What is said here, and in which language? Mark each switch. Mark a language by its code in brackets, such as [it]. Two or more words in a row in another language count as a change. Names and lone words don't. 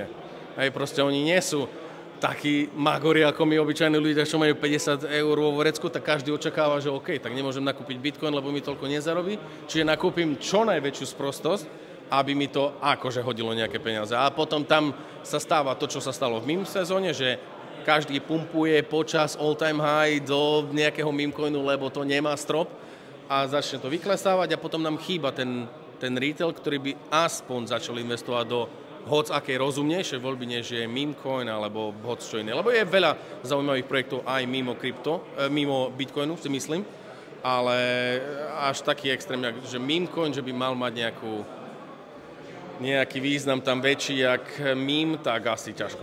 [sk] Hej, proste oni nie sú takí magori ako my obyčajní ľudia, čo majú 50 eur vo vrecku, tak každý očakáva, že OK, tak nemôžem nakúpiť Bitcoin, lebo mi toľko nezarobí. Čiže nakúpim čo najväčšiu sprostosť, aby mi to akože hodilo nejaké peniaze. A potom tam sa stáva to, čo sa stalo v meme sezóne, že každý pumpuje počas [en] all-time high [sk] do nejakého memecoinu, lebo to nemá strop a začne to vyklesávať a potom nám chýba ten retail, ktorý by aspoň začal investovať do hoc akej rozumnejšie voľby, než je memecoin alebo hoc čo iné. Lebo je veľa zaujímavých projektov aj mimo Bitcoinu, si myslím, ale až taký extrém, že memecoin, že by mal mať nejakú nejaký význam tam väčší jak mím, tak asi ťažko.